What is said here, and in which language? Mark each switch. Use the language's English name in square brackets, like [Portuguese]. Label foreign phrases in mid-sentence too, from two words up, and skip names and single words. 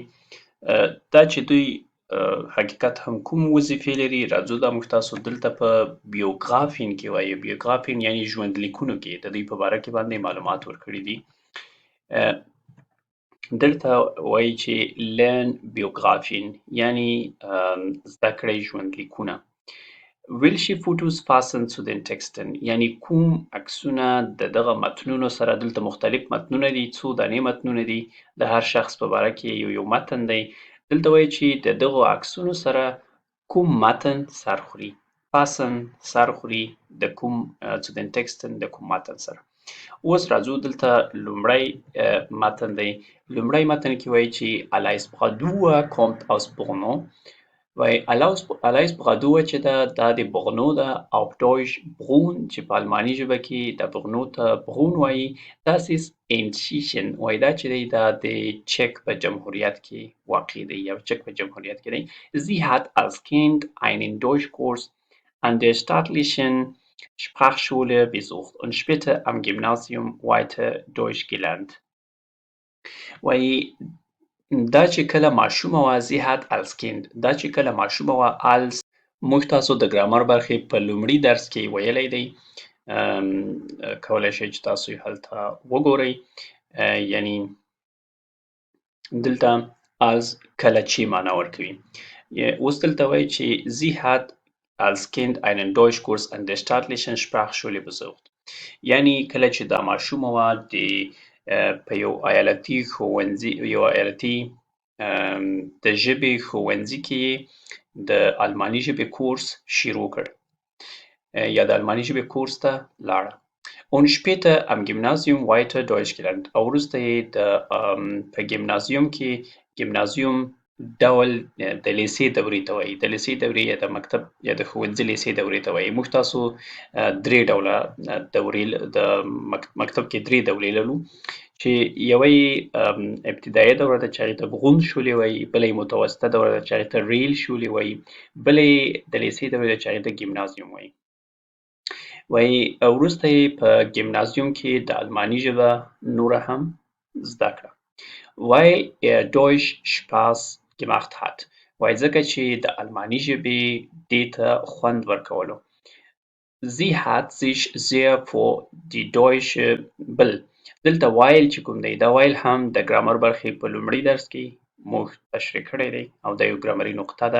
[Pashto] دا چې دوی حقیقت هم کوم وظیفې لري راځو دا موږ تاسو دلته په بیوګرافین کې وایي بیوګرافین یعنی ژوند لیکونو کې د دوی په باره کې باندې معلومات ورکړي دي. دلته وایي چې [German] learn Biografien [Pashto] یعنی زده کړئ ژوند لیکونه. [German] Welche Fotos passen zu den Texten [Pashto] یعنی کوم عکسونه د دغه متنونو سره دلته مختلف متنونه دي څو دانې متنونه دي د هر شخص په باره کې یو متن دی. دلته وایي چې د دغو عکسونو سره کوم متن سر خوري passen سر خوري د کوم [German] zu den Texten [Pashto] د کوم متن سره. اوس راځو دلته لومړی متن دی. لومړی متن کې وایي چې Alice Bradua [German] kommt aus Brno [Pashto] وایي Alice Bradua چې ده دا د برنو ده [German] auf Deutsch Brunn [Pashto] چې په آلماني ژبه کې د برنو ته برون وایي. [German] Das ist in Tschechien [Pashto] وایي دا چې دی دا د چک په جمهوریت کې واقع دی یا چک په جمهوریت کې دی. [German] Sie hat als Kind einen Deutschkurs an der staatlichen Sprachschule besucht und später am Gymnasium weiter Deutsch gelernt. [Pashto] وایي دا چې کله ماشومه وه [German] sie hat als Kind [Pashto] دا چې کله ماشومه وه als موږ تاسو د ګرامر برخې په لومړي درس کې ویلی دی کولی شئ چې تاسو یې هلته وګورئ یعنی دلته als کله چې معنا ورکوي. اوس دلته وایي چې [German] sie hat als Kind einen Deutschkurs an der staatlichen Sprachschule besucht [Pashto] یعنی کله چې دا ماشومه وه په یو ایالتي ښوونځي د ژبې ښوونځي کې یې د الماني ژبې کورس شروع کړ یا د الماني ژبې کورس ته لاړه. [German] Und später am Gymnasium weiter Deutsch gelernt. [Pashto] او وروسته یې په ګیمنازیوم ډول د لیسې دورې ته وایي. د لیسې دورې یا د مکتب یا د ښوونځي لیسې دورې ته وایي. موږ تاسو درې ډوله دورې د مکتب کې درې دورې لرو چې یوه یې ابتدایي دوره ده چې هغې ته غون شولې وایي، بله یې متوسطه دوره ده چې هغې ته ریل شولې وایي، بله یې د لیسې دوره ده چې هغې ته ګیمنازیوم وایي. وایي وروسته یې په ګیمنازیوم کې د الماني ژبه نوره هم زده کړه. [German] weil er Deutsch Spaß gemacht hat. [Pashto] وایي ځکه چې د الماني ژبې دې ته خوند ورکولو. [German] Sie hat sich sehr für die deutsche [Pashto] دلته وایل چې کوم دی، دا وایل هم د ګرامر برخې په لومړي درس کې موږ تشریح کړی دی او دا یو ګرامري نقطه ده.